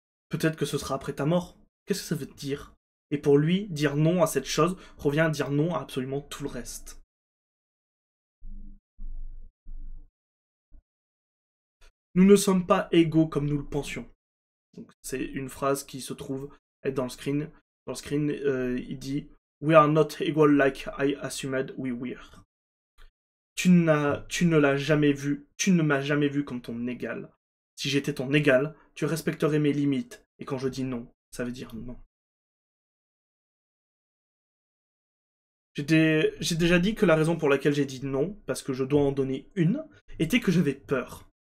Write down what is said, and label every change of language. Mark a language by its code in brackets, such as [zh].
[fr] Peut-être que ce sera après ta mort. Qu'est-ce que ça veut dire? Et pour lui, dire non à cette chose revient à dire non à absolument tout le reste. Nous ne sommes pas égaux comme nous le pensions. C'est une phrase qui se trouve être dans le screen. Dans le screen, il dit [en] We are not equal like I assumed we were. [fr] Tu ne l'as jamais vu, tu ne m'as jamais vu comme ton égal. Si j'étais ton égal, tu respecterais mes limites. Et quand je dis non, ça veut dire non. J'ai déjà dit que la raison pour laquelle j'ai dit non, parce que je dois en donner une, était que j'avais peur.